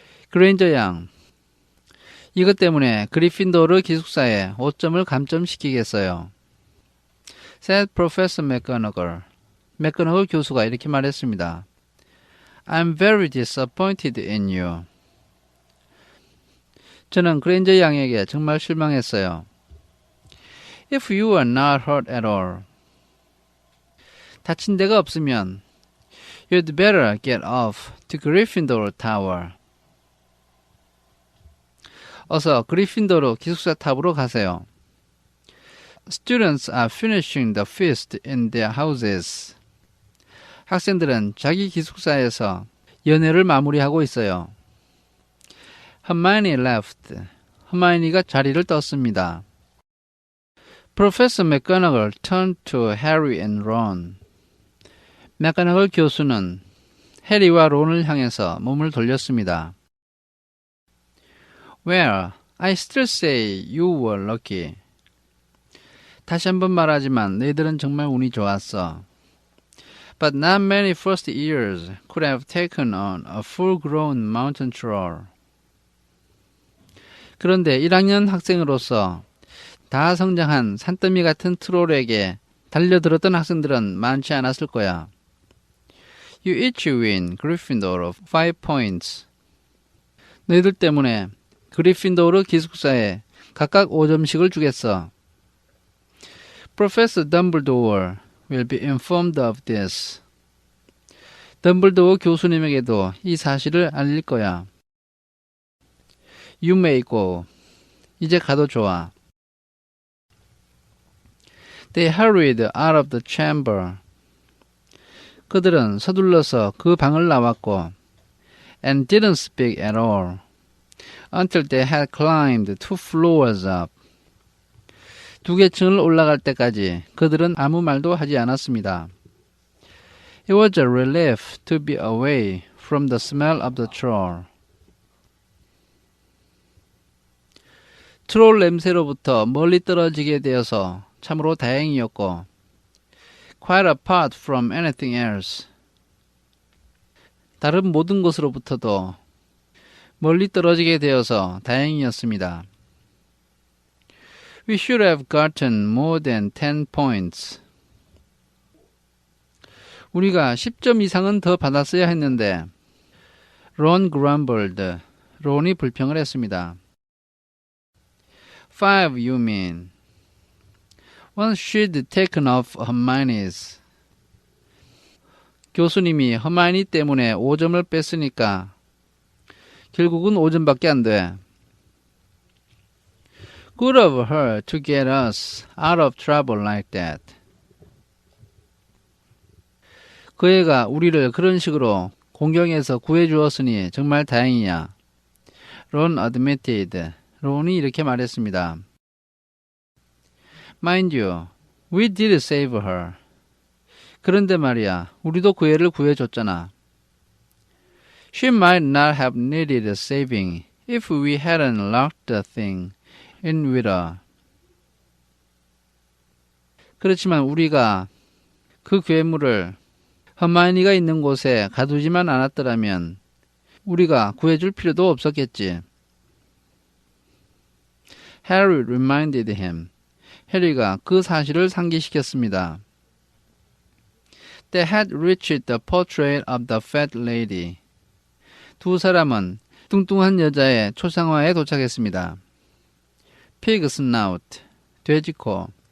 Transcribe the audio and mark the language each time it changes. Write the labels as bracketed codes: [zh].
[ko] 그레인저 양, 이것 때문에 그리핀도르 기숙사에 5점을 감점시키겠어요. [en] said Professor McGonagall. [ko] 맥거너걸 교수가 이렇게 말했습니다. [en] I'm very disappointed in you. [ko] 저는 그레인저 양에게 정말 실망했어요. [en] If you are not hurt at all. [ko] 다친 데가 없으면 [en] You'd better get off to Gryffindor Tower. [ko] 어서 그리핀도르 기숙사 탑으로 가세요. [en] Students are finishing the feast in their houses. [ko] 학생들은 자기 기숙사에서 연회를 마무리하고 있어요. [en] Hermione left. [ko] hermione가 자리를 떴습니다. [en] Professor McGonagall turned to Harry and Ron. [ko] 맥거너걸 교수는 해리와 론을 향해서 몸을 돌렸습니다. [en] Well, I still say you were lucky. [ko] 다시 한번 말하지만 너희들은 정말 운이 좋았어. [en] But not many first years could have taken on a full-grown mountain troll. [ko] 그런데 1학년 학생으로서 다 성장한 산더미 같은 트롤에게 달려들었던 학생들은 많지 않았을 거야. [en] You each win Gryffindor of 5 points. [ko] 너희들 때문에 그리핀도르 기숙사에 각각 5점씩을 주겠어. [en] Professor Dumbledore will be informed of this. [ko] 덤블도어 교수님에게도 이 사실을 알릴 거야. [en] You may go. [ko] 이제 가도 좋아. [en] They hurried out of the chamber. [ko] 그들은 서둘러서 그 방을 나왔고 [en] and didn't speak at all. until they had climbed 2 floors up. [ko] 2개 층을 올라갈 때까지 그들은 아무 말도 하지 않았습니다. [en] It was a relief to be away from the smell of the troll. [ko] 트롤 냄새로부터 멀리 떨어지게 되어서 참으로 다행이었고, [en] quite apart from anything else. [ko] 다른 모든 것으로부터도 멀리 떨어지게 되어서 다행이었습니다. [en] We should have gotten more than 10 points. [ko] 우리가 10점 이상은 더 받았어야 했는데, [en] Ron grumbled. [ko] 론이 불평을 했습니다. [en] 5, you mean? One she'd taken off Hermione's. [ko] 교수님이 허마이니 때문에 5점을 뺐으니까 결국은 5점밖에 안 돼. [en] Good of her to get us out of trouble like that. [ko] 그 애가 우리를 그런 식으로 공경에서 구해주었으니 정말 다행이야. [en] 론 admitted. [ko] 론이 이렇게 말했습니다. [en] Mind you, we did save her. [ko] 그런데 말이야, 우리도 그 애를 구해줬잖아. [en] She might not have needed saving if we hadn't locked the thing in with her. [ko] 그렇지만 우리가 그 괴물을 허마이니가 있는 곳에 가두지만 않았더라면 우리가 구해줄 필요도 없었겠지. [en] Harry reminded him. [ko] 해리가 그 사실을 상기시켰습니다. [en] They had reached the portrait of the fat lady. [ko] 두 사람은 뚱뚱한 여자의 초상화에 도착했습니다. [en] Pig snout, [ko] 돼지코.